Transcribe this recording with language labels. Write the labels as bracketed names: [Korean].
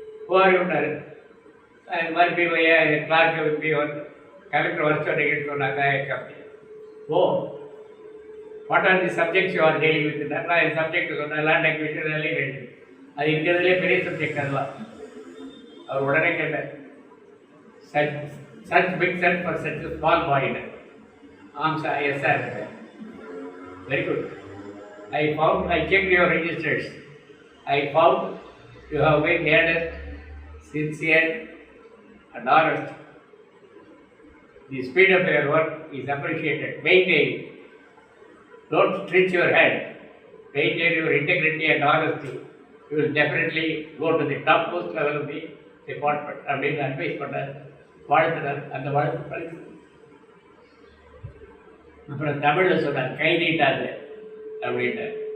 [Tamil] போகிறார், இந்த மாதிரி பீவையே கிளார்க்கு பி வந்து கலெக்டர் வர சொன்னீங்கன்னு சொன்னாங்க. [English] Oh, what are the subjects you are dealing with? [Tamil] நான் என் சப்ஜெக்ட் சொன்னேன், லேண்ட் அக்விசிஷன் எல்லாம். அது இருக்கிறதுலே பெரிய சப்ஜெக்ட் அதெல்லாம். அவர் உடனே கேட்டார், [English] such big set for such a small boy. Sir, yes sir. Very good. I checked your registers. I found you have been earnest, sincere and honest. The speed of your work is appreciated. Maintain. Don't stretch your hand. Maintain your integrity and honesty. You will definitely go to the topmost level of the department. [Tamil] அப்படின்னு advice பண்ணார், வாழ்த்தினார். அந்த வாழ்த்து படித்து அப்புறம் தமிழில் சொன்னார், கை நீட்டாது அப்படின்ட்டு.